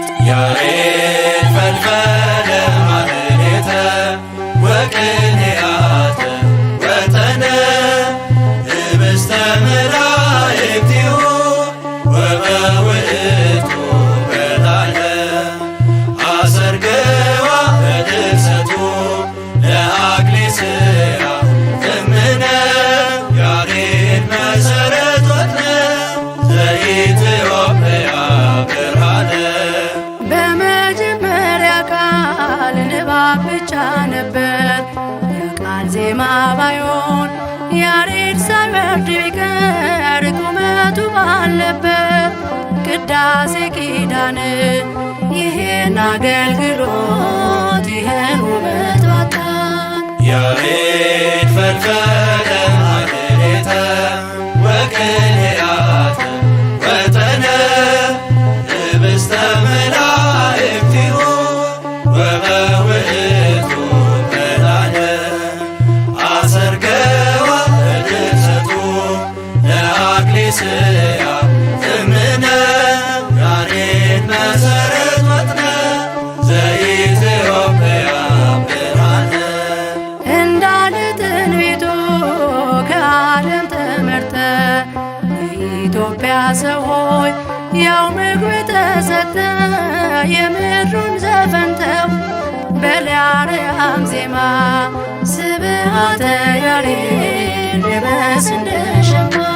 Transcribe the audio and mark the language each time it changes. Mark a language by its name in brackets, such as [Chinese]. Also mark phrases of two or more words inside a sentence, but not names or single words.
[Geez] ያሬድ ፈልፈለ ማኅሌተ ወቅኔያተ ወጠነ ህብስተ መላእክቲሁ ወበውእቱ በላነ አሰርገዋ በድርሰቱ ለአክሊጽያ እምነ ያሬድ መሰረት ወጥነ ዘኢትዮጵያ ብርሃነ [Amharic] በመጀመሪያ ቃል ንባብ ብቻ ነበር የቃል ዜማ ባይሆን ያሬድ ሳይወርድ ቢቀር ቁመቱ ባለበት ቅዳሴ ኪዳን ይህን አገልግሎት ይህን ውበት ባጣን [Geez] ያሬድ ፈልፈለ ማኅሌተ ወቅኔያተ ወጠነ ህብስተ መላእክቲሁ ወበውእቱ በላነ አሰርገዋ በድርሰቱ ለአክሊጽያ እምነ ያሬድ መሰረት ወጥነ ዘኢትዮጵያ ብርሃነ [Amharic] እንዳለ ትንቢቱ ከዓለም ተመርጠ የኢትዮጵያ ሰው ሆይ ያው ምግብ ተሰጠ የምድሩን ዘፈንተው በለዓርያም ዜማ ስብሐተ ያሬድ ልበስ እንደ ሸማ